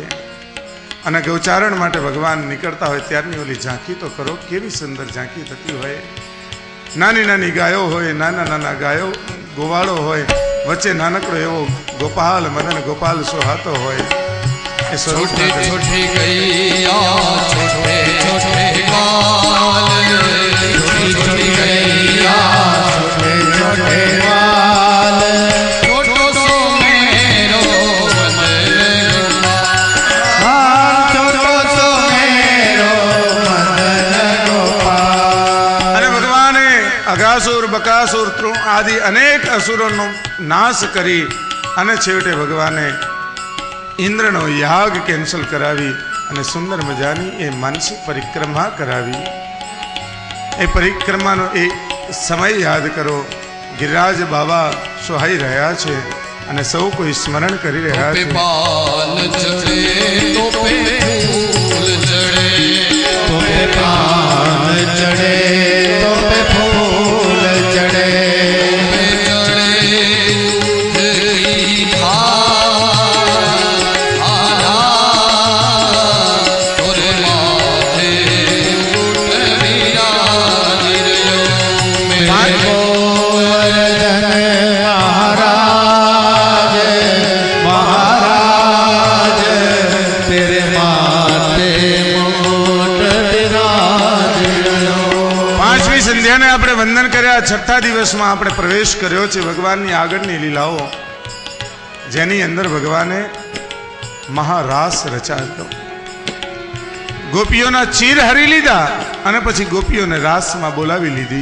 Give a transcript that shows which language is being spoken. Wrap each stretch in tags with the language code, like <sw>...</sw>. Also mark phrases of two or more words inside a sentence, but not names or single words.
<gu>અને ગૌચારણ માટે ભગવાન નીકળતા હોય ત્યારની ઓલી ઝાંખી તો કરો, કેવી સુંદર ઝાંખી થતી હોય. નાની નાની ગાયો હોય, નાના નાના ગાયો ગોવાળો હોય, વચ્ચે નાનકડો એવો ગોપાલ મદન ગોપાલ સોહાતો હોય. એ સ્વરૂપ</gu> <bra>छोटे छोटे गैया छोटे छोटे बाल छोटी छोटी गैया छोटे छोटे बाल छोटो सो मेरो मदन गोपाल छोटो सो मेरो मदन गोपाल.</bra> <gu>અને ભગવાને અઘાસુર બકાસુર તૃણ આદિ અનેક અસુરોનો નાશ કરી અને છેવટે ભગવાને ઇન્દ્રનો યાગ કેન્સલ કરાવી અને સુંદર મજાની એ માનસિક પરિક્રમા કરાવી. એ પરિક્રમાનો એ સમય યાદ કરો. ગિરિરાજ બાબા સોહાઈ રહ્યા છે અને સૌ કોઈ સ્મરણ કરી રહ્યા</gu> <bra>पे</bra> <gu>છે.</gu> <bra>पान चढ़े तो पे फूल चढ़े तो पे पान चढ़े तो पे फूल चढ़े पे चढ़े दूध आधा तोरे माथे मुकुट विराज रयो मेरे गोवर्धन महाराज महाराज तेरे माथे मुकुट विराज रयो.</bra> <gu>પાંચમી સંધ્યાને આપણે વંદન કર્યા. છઠ્ઠા દિવસમાં આપણે પ્રવેશ કર્યો છે ભગવાનની આગળની લીલાઓ, જેની અંદર ભગવાને મહારાસ રચાયો. ગોપીઓના ચીર હરી લીધા અને પછી ગોપીઓને રાસમાં બોલાવી લીધી.</gu>